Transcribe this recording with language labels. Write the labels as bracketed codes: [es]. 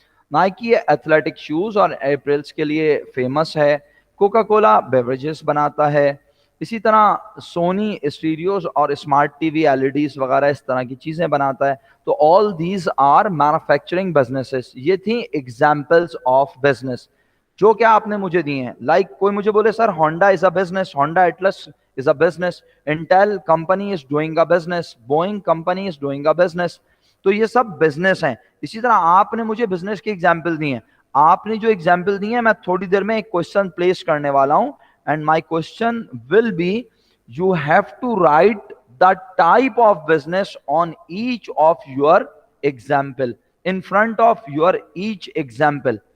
[ur] Nike athletic shows اور اپریلس کے لیے فیمس ہے. کوکا کولا بیوریجز بناتا ہے. اسی طرح سونی اسٹیریوز اور smart T V L E Ds وغیرہ اس طرح کی چیزیں بناتا ہے. تو [en] All these are manufacturing businesses. [ur] یہ تھیں ایگزامپلس آف بزنس جو کہ آپ نے مجھے دی ہیں. [en] like [ur] کوئی مجھے بولے سر [en] Honda is a business, Honda Atlas is a business, Intel company is doing a business, Boeing company is doing a business. [ur] تو یہ سب بزنس ہیں. اسی طرح آپ نے مجھے بزنس کی ایگزامپل دی ہیں. آپ نے جو ایگزامپل دی ہیں میں تھوڑی دیر میں ایک کوشچن پلیس کرنے والا ہوں, [en] And my question will be you have to write the type of business on each of your example, in front of your each example.